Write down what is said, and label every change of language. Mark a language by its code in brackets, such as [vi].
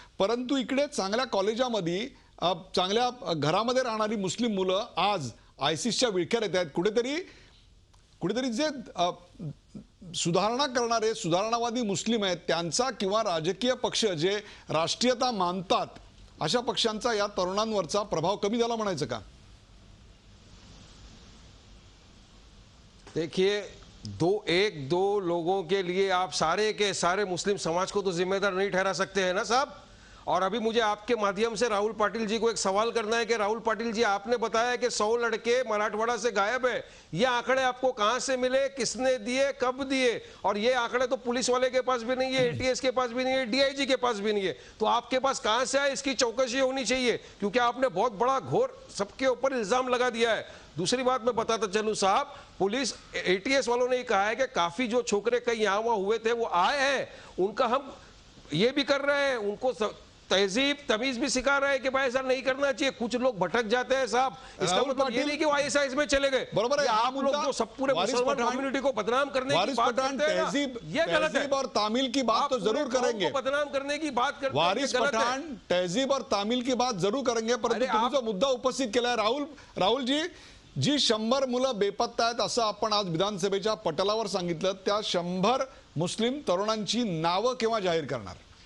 [mr] परंतु इकडे चांगल्या कॉलेजामध्ये चांगल्या घरामध्ये राहणारी मुस्लिम मुलं आज आयसिसच्या विळख्यात येत आहेत. कुठेतरी जे सुधारणा करणारे सुधारणावादी मुस्लिम आहेत त्यांचा किंवा राजकीय पक्ष जे राष्ट्रीयता मानतात अशा पक्षांचा या तरुणांवरचा प्रभाव कमी झाला म्हणायचं का? [hi] देखिए, दो लोगों के लिए आप सारे के सारे मुस्लिम समाज को तो जिम्मेदार नहीं ठहरा सकते हैं ना साहब. और अभी मुझे आपके माध्यम से राहुल पाटिल जी को एक सवाल करना है कि राहुल पाटिल जी, आपने बताया कि 100 लड़के मराठवाड़ा से गायब है. ये आंकड़े आपको कहां से मिले, किसने दिए, कब दिए? और ये आंकड़े तो पुलिस वाले के पास भी नहीं है, एटीएस के पास भी नहीं है, डीआईजी के पास भी नहीं है. तो आपके पास कहां से आए? इसकी चौकसी होनी चाहिए, क्योंकि आपने बहुत बड़ा घोर सबके ऊपर इल्जाम लगा दिया है. दूसरी बात मैं बताता चलूं साहब, पुलिस एटीएस वालों ने कहा है कि काफी जो छोकरे कहीं यहाँ वहां हुए थे वो आए हैं, उनका हम ये भी कर रहे हैं, उनको तहजीब तमीज भी सिखा रहे हैं कि भाई ऐसा नहीं करना चाहिए. कुछ लोग भटक जाते हैं साहब, इसका मतलब ये नहीं कि वो आईएसआईएस में चले गए. बरोबर है. आप लोग जो सब पूरे मुसलमान कम्युनिटी को बदनाम करने की बात करते हैं ना, ये गलत है. और तामिल की बात तो जरूर करेंगे, बदनाम करने की बात करते हैं, वारिस पठाण तहजीब और तामिल की बात जरूर करेंगे. [mr] परंतु तुम्ही जो मुद्दा उपस्थित केला आहे राहुल जी 100 मुलं बेपत्ता आहेत असं आपण आज विधानसभेच्या पटलावर सांगितलं, त्या 100 मुस्लिम तरुणांची नावं केव्हा जाहीर करणार?